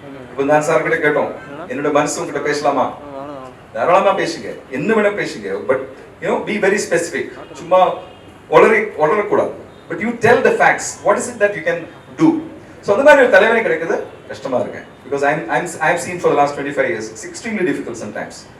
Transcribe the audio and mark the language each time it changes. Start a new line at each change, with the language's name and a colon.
Tamil: இப்போ நான் சார் கிட்ட கேட்டோம், என்னோட மனசு கிட்ட பேசலாமா? தாராளமா பேசுங்க, என்ன வேணா பேசுங்க.
English: But be very specific.
Tamil: சும்மா ஒளரக்கூடாது.
English: But you tell the facts. What is it that you can do?
Tamil: So அந்த மாதிரி ஒரு தலைவரை கிடைக்கிறது கஷ்டமா இருக்கு.
English: Because I've seen for the last 25 years, it's extremely difficult sometimes.